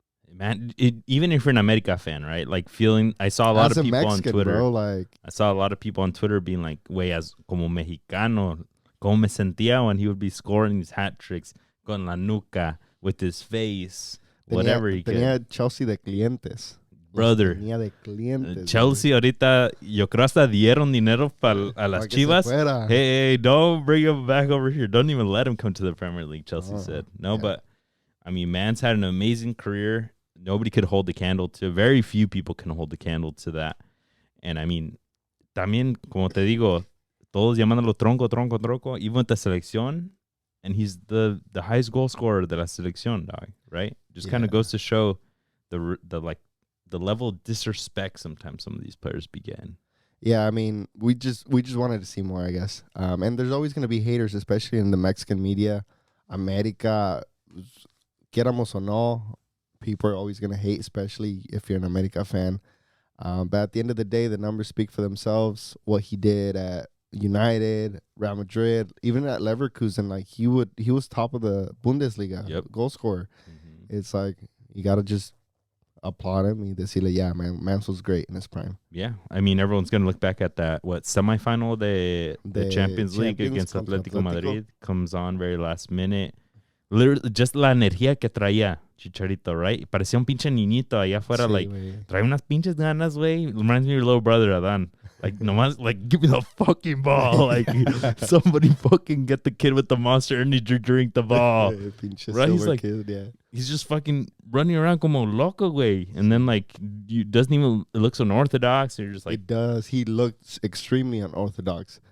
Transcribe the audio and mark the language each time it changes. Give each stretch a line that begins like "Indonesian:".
English: man, even if you're an America fan, right? Like I saw a lot of people Mexican, on Twitter. Bro, like, I saw a lot of people on Twitter being like,
Spanish: "Wey, as como mexicano, como me sentía
English: when he would be scoring these hat tricks
Spanish: con la nuca
English: with his face, whatever he
Spanish: tenía
English: could."
Spanish: Chelsea de clientes.
English: Brother,
Spanish: tenía de clientes. Chelsea ahorita, yo creo hasta dieron dinero a las Chivas.
English: Hey, don't bring him back over here. Don't even let him come to the Premier League, Chelsea said. No, but, I mean, man's had an amazing career. Nobody could hold the candle to. Very few people can hold the candle to that.
Spanish: And I mean, también, como te digo, todos llamándolo tronco.
English: Even with the
Spanish: selección,
English: and he's the highest goal scorer
Spanish: de la selección,
English: dog. Right? Just kind of goes to show the level of disrespect sometimes some of these players begin. Yeah, I mean, we just wanted to see more, I guess. And there's always going to be haters, especially in the Mexican media. America,
Spanish: queramos o no,
English: people are always going to hate, especially if you're an America fan. But at the end of the day, the numbers speak for themselves. What he did at United, Real Madrid, even at Leverkusen, like he was top of the Bundesliga goal scorer. Mm-hmm. It's like you got to just applaud him
Spanish: y decirle,
English: yeah, man, Mans was great in his prime. Yeah, I mean, everyone's going to look back at that, semifinal de Champions League against Atletico Madrid. Comes on very last minute. Literally, just
Spanish: la energía que traía
English: Chicharito, right?
Spanish: Parecía un pinche niñito allá afuera, sí,
English: like,
Spanish: trae unas pinches ganas, güey.
English: Reminds me of your little brother, Adan. Like,
Spanish: nomás,
English: like, give me the fucking ball. Like, somebody fucking get the kid with the Monster Energy drink the ball. Right? He's like, kid, yeah. He's just fucking running around
Spanish: como loco, güey.
English: And then, like, it looks unorthodox. And you're just like, it does. He looks extremely unorthodox.